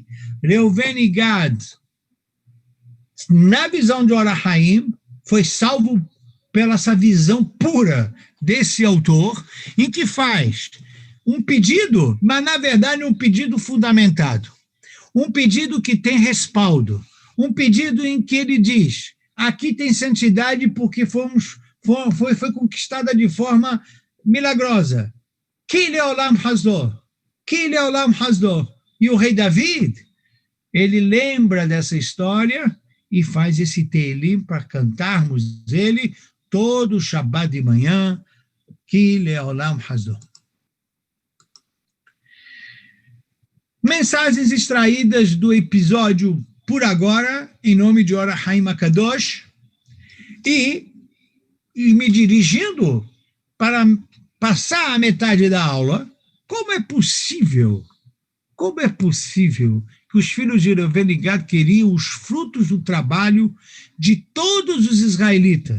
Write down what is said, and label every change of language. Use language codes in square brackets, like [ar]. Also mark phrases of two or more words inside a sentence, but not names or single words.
[pt] Reuven e Gad, na visão de Or HaHaim, foi salvo pela essa visão pura desse autor, em que faz um pedido, mas na verdade um pedido fundamentado. Um pedido que tem respaldo. Um pedido em que ele diz, aqui tem santidade porque foi conquistada de forma milagrosa. [he] Ki leolam hasdo. Ki leolam hasdo. [pt] E o rei David, ele lembra dessa história e faz esse Teilim para cantarmos ele todo o Shabbat de manhã. [he] Ki leolam hasdo. [pt] Mensagens extraídas do episódio Por Agora, em nome de Or HaHaim Akadosh, e me dirigindo para passar a metade da aula, como é possível que os filhos de Reuven e Gad queriam os frutos do trabalho de todos os israelitas?